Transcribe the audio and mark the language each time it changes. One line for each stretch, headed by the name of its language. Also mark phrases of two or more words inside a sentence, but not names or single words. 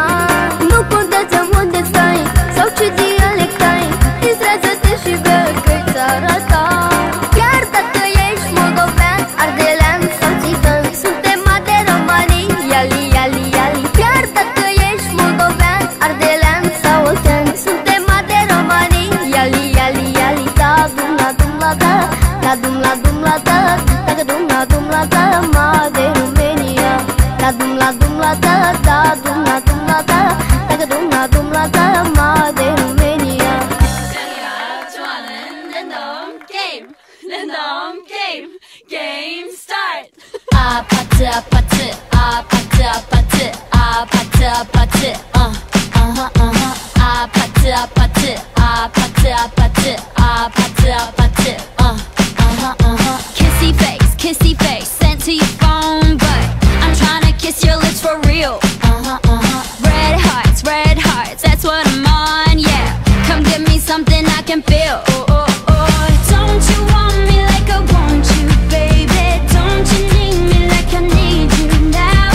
Romanian: Nu contează unde stai sau ce dialect ai, distrează-te și bea că-i țara ta. Chiar dacă ești moldovean, ardelean sau țigan, suntem de romanii, iali, iali, iali. Chiar dacă ești moldovean, ardelean sau oltean, suntem de romanii, iali, iali, iali. Da dum la da, da dum la da, da dum la da, ma de România. Da dum la da, da dum la da, da dum la da, ma de România.
English: Game start. Apatı, apatı, apatı, apatı, apatı, apatı, apatı, apatı, apatı, apatı, apatı, apatı, kissy face, sent to your phone, but I'm tryna kiss your lips for real. Red hearts, that's what I'm on, yeah. Come give me something I can feel. Don't you want me like I want you, baby? Don't you need me like I need you now?